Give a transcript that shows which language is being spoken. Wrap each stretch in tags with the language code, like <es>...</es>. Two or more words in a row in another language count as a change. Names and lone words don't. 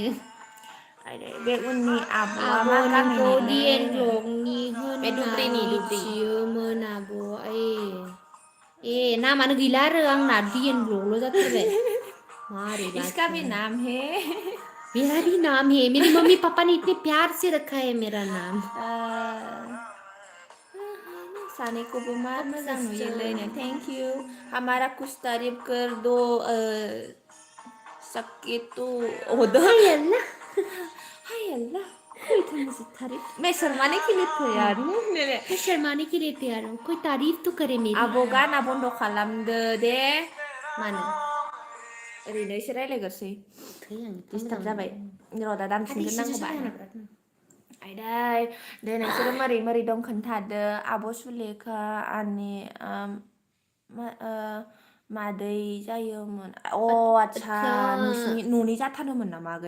<brx>बे उननि आब'आ आब' मा नोंखौ गामिनिलै डिएन ब्लगनि बे होनना धुब्रिनि मिथियोमोन आब' नामानो गैला आरो आंना डिएन ब्लगल' जाथारबाय मारैबा</brx> <hi>इसका भी नाम है मेरा भी नाम है मेरी मम्मी पापा ने इतने प्यार से रखा है मेरा नाम</hi> <brx>सानैखौबो मार मोजां नुयोलै</brx> <en>thank you</en> <hi>हमारा कुछ तारीफ कर दो सके तो ओदो हाय अल्लाह हाय अल्लाह कोई तो मुझे तारीफ मैं शर्माने के लिए तैयार हूँ मैं शर्माने के लिए तैयार हूँ कोई तारीफ तो करे मेरी</hi> <brx>आब' गाना बन्द खालामदो दे मानो ओरैनो एसे रायलायगोरसै डिस्टार्ब जाबाय र' दा दामफिनगोन नांगौबा आयदै दे नोंसोरो मोरै मोरै दं खोन्थादो आब' सुलेखा आंनि मादै जायोमोन आच्छा नोंसिनि न'नि जाथारोमोन नामा आगै</brx>